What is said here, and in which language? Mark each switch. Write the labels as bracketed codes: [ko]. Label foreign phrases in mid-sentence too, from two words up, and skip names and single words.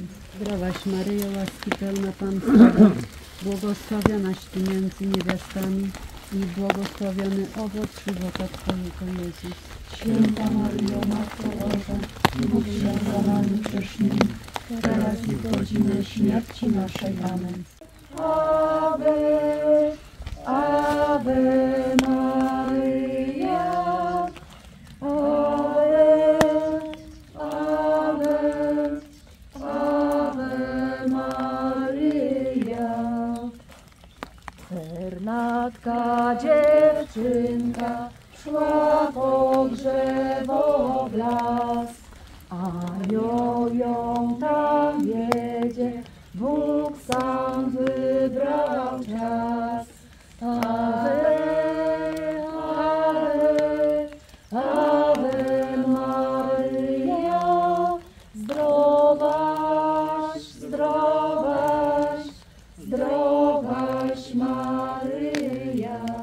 [pl] Zdrowaś Maryjo, łaski pełna Pan z Tobą, błogosławionaś Ty między niewiastami i błogosławiony owoc żywota Twojego Jezus. Święta Maryjo, Matko Boża, módl się za nami grzesznymi, teraz i w godzinę śmierci naszej. Amen. [la] Ave, Ave Maria, Ave, Ave, Ave Maria. [pl] Cernatka dziewczynka szła po drzewo w las, anioł ją tam wiedzie, Bóg sam wybrał czas. [la] Ave, Ave, Ave Maria, [pl] zdrowaś, zdrowaś, zdrowaś Maryja.